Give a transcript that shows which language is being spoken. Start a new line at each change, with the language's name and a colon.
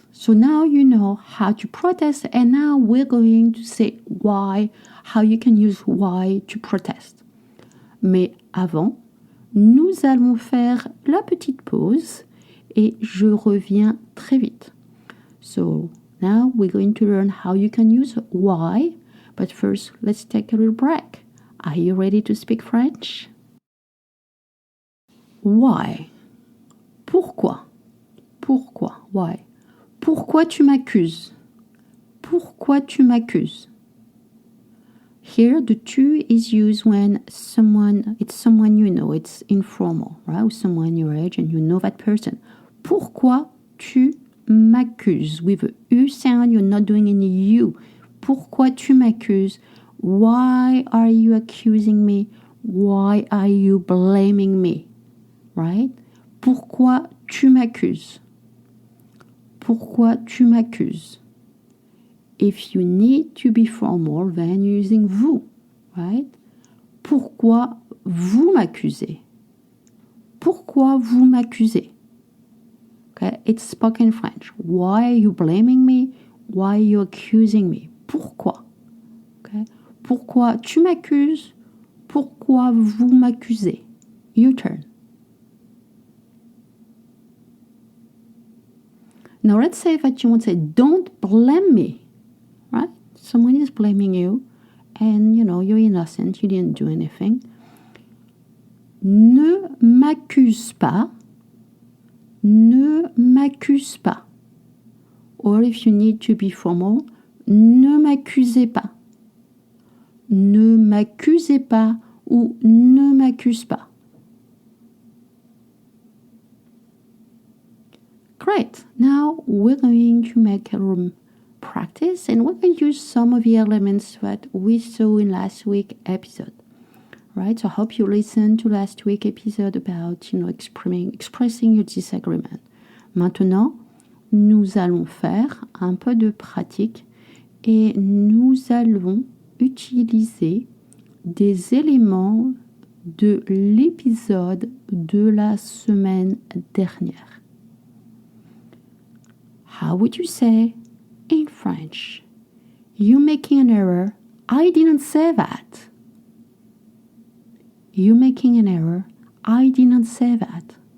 English: So now you know how to protest, and now we're going to say why, how you can use why to protest.
French: Mais avant, nous allons faire la petite pause et je reviens très vite.
English: So now we're going to learn how you can use why, but first let's take a little break. Are you ready to speak French? Why?
French: Pourquoi? Pourquoi?
English: Why?
French: Pourquoi tu m'accuses? Pourquoi tu m'accuses?
English: Here, the tu is used when it's someone you know, it's informal, right? Or someone your age and you know that person.
French: Pourquoi tu m'accuses?
English: With a U sound, you're not doing any U.
French: Pourquoi tu m'accuses?
English: Why are you accusing me? Why are you blaming me? Right?
French: Pourquoi tu m'accuses? Pourquoi tu m'accuses?
English: If you need to be formal, then you're using vous, right?
French: Pourquoi vous m'accusez? Pourquoi vous m'accusez?
English: Okay, it's spoken French. Why are you blaming me? Why are you accusing me? Pourquoi? Okay?
French: Pourquoi tu m'accuses? Pourquoi vous m'accusez?
English: Your turn. Now let's say that you want to say, don't blame me, right? Someone is blaming you and, you know, you're innocent, you didn't do anything.
French: Ne m'accuse pas. Ne m'accuse pas.
English: Or if you need to be formal,
French: ne m'accusez pas. Ne m'accusez pas ou ne m'accuse pas.
English: Great. Now we're going to make a practice and we're going to use some of the elements that we saw in last week's episode. Right? So I hope you listened to last week's episode about, expressing your disagreement.
French: Maintenant, nous allons faire un peu de pratique et nous allons utiliser des éléments de l'épisode de la semaine dernière.
English: How would you say in French? You making an error. I didn't say that. You making an error. I didn't say that.